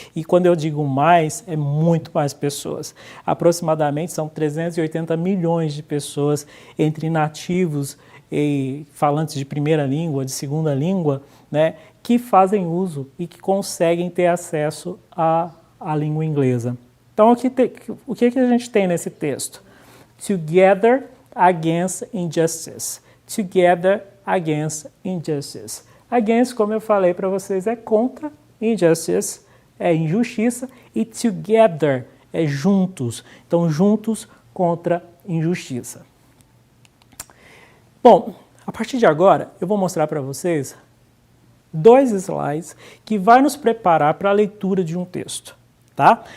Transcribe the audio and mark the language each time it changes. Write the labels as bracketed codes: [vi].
[pt] E quando eu digo mais, é muito mais pessoas. Aproximadamente são 380 milhões de pessoas entre nativos e falantes de primeira língua, de segunda língua, né, que fazem uso e que conseguem ter acesso à língua inglesa. Então, o que a gente tem nesse texto? [en] Together against injustice. Together against injustice. [pt] Against, como eu falei para vocês, é contra, injustice é injustiça e together é juntos. Então, juntos contra injustiça. Bom, a partir de agora, eu vou mostrar para vocês 2 slides que vai nos preparar para a leitura de um texto, tá?